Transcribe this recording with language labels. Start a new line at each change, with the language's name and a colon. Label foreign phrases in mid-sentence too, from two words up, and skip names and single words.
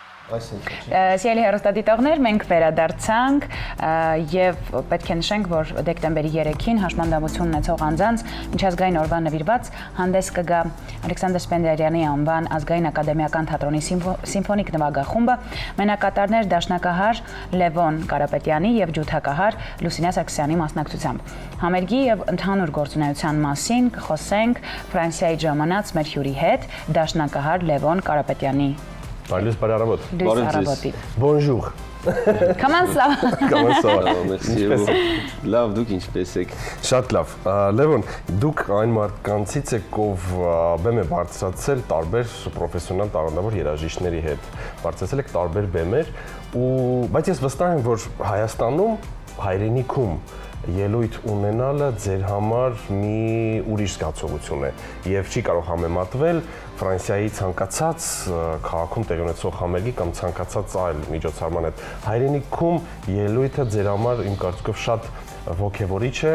Armenian: Սիրելի հեռուստադիտողներ, մենք վերադարձանք եւ պետք է նշենք, որ դեկտեմբերի 3-ին հաշմանդամություն ունեցող անձանց միջազգային օրվա նվիրված հանդես կգա Ալեքսանդր Սպենդիարյանի անվան ազգային ակադեմիական թատրոնի սիմֆոնիկ նվագախումբը, մենակատարներ դաշնակահար Լևոն Կարապետյանի եւ ջութակահար Լուսինա Սարգսյանի մասնակցությամբ։ Համերգի եւ ընդհանուր գործունեության մասին կխոսենք Ֆրանսիայի ժամանած մեր հյուրի հետ, դաշնակահար Լևոն Կարապետյանի Բարի բարարավոտ։
French: Bonjour. Comment ça? Comment ça va? Merci.
Armenian: Լավ, դուք ինչպես եք։ Շատ լավ։ Լևոն, դուք այն մարդկանցից եք, ով բեմ է բարձրացել տարբեր պրոֆեսիոնալ տաղանդավոր երաժիշտների հետ։ Բարձրացել եք տարբեր բեմեր, բայց ես վստահ եմ, որ Հայաստանում, հայրենիքում ելույթ ունենալը ձեր համար մի ուրիշ զգացողություն է եւ չի կարող համեմատվել Ֆրանսիայի ցանկացած քաղաքում տեղի ունեցող համերգի կամ ցանկացած այլ միջոցառման հետ։ Հայրենիքում ելույթը ձեր համար իմ կարծիքով շատ ոգևորիչ է։